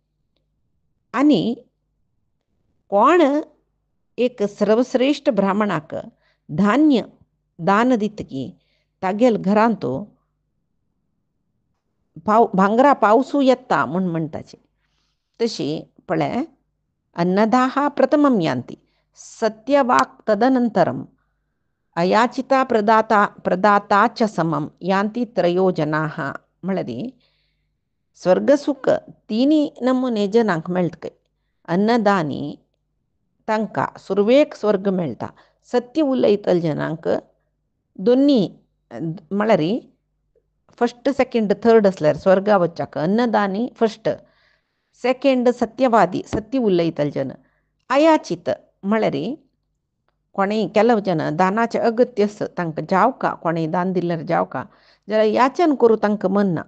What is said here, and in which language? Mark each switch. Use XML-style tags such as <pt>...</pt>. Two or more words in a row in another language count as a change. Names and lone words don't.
<kok>आनी कोण एक सर्वश्रेष्ठ ब्राह्मणाक धान्य दान दित की तागेल घरांतू भांगरा पावसू येता म्हूण म्हणटाचे. तशी पळय</kok> <sa>अन्नदाहा प्रथमं यान्ति सत्यवाक् तदनंतरम अयाचिता प्रदाता च समम यान्ति त्रयो जनाः.</sa> <kok>म्हळ्यार स्वर्गसुख तिनी नमुने जनांक मेळटके. अन्नदानी तांकां सुरवेक स्वर्ग मेळटा. सत्य उलयतल जनांक दोनी म्हळ्यार</kok> <en>first second third</en> <kok>असल्यार स्वर्गा वच्चाक अन्नदानी</kok> <en>first, second</en> <kok>सत्यवादी सत्य उलयतल जन, अयाचित म्हळ्यार कोणेय केलो जन दानाचें अगत्य तांकां जावका कोणेय दान दिल्यार जावका जाल्यार याचन करूं तांकां मन्ना.</kok>